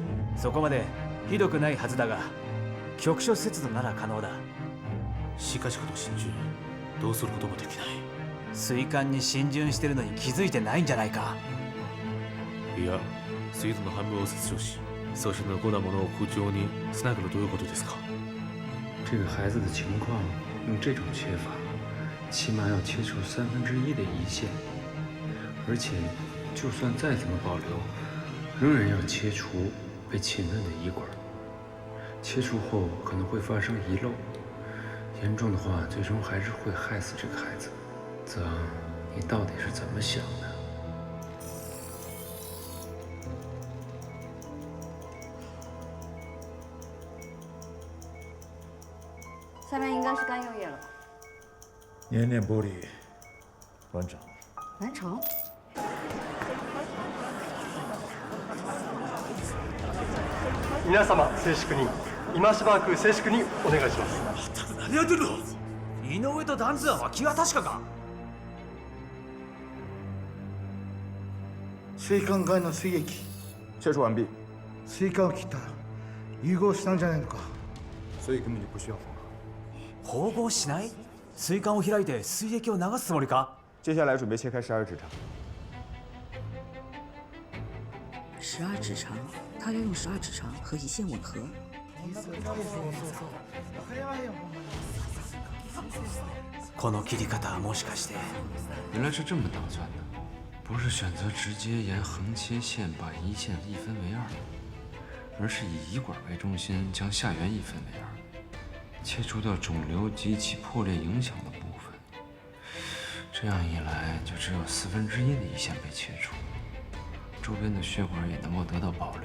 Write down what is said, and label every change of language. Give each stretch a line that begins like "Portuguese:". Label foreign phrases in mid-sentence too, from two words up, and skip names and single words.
Japanese: そこまでひどくないはずだが、局所切除なら可能だ。しかしこの浸潤、どうすることもできない。膵管に浸潤してるのに気づいてないんじゃないか。いや、膵臓の半分を切除し、そして残ったものを空腸につなぐとどういうことですか？
Chinese: 这个孩子的情况，用这种切法，起码要切除1/3的胰腺，而且就算再怎么保留，仍然要切除被浸润的胰管。切除后可能会发生遗漏，严重的话，最终还是会害死这个孩子。泽，你到底是怎么想的？下面应该是肝右叶了吧？粘连剥离完成。完成。
Japanese: 皆様静粛に、今しばらく静粛にお願いします。ただ何やってるの？井上と段津庵は気が確かか？膵管外の膵液。
Chinese: 切除完毕。
Japanese: 膵管を切ったら融合したんじゃないのか。
Chinese: 所以根本就不需要缝合。
Japanese: 縫合しない？膵管を開いて膵液を流すつもりか？
Chinese: 接下来准备切开12指肠。 12指肠，他要用12指肠和胰腺吻合。
Japanese: この切り方はもしかして…
Chinese: 原来是这么打算的，不是选择直接沿横切线把胰腺一分为二，而是以胰管为中心将下缘一分为二。切除掉肿瘤及其破裂影响的部分，这样一来，就只有1/4的胰腺被切除，周边的血管也能够得到保留。